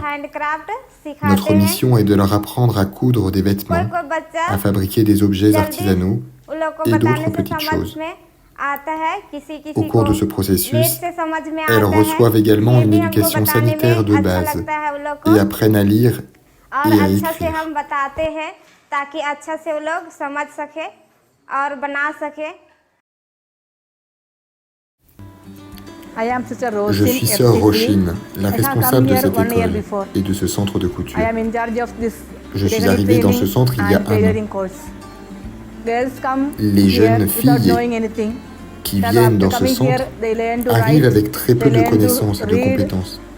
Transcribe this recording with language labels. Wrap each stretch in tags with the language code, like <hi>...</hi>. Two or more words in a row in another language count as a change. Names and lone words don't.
<fr>Notre mission est de leur apprendre à coudre des vêtements, à fabriquer des objets artisanaux et d'autres petites choses. Au cours de ce processus, elles reçoivent également une éducation sanitaire de base et apprennent à lire et à écrire.</fr> <hi>ताकि अच्छा से वो लोग समझ सके और बना सके.</hi> <fr>Je suis sœur Rochine, la responsable de cette école et de ce centre de couture. Je suis arrivée dans ce centre il y a 1 an. Les jeunes filles qui viennent dans ce centre arrivent avec très peu de connaissances et de compétences.</fr>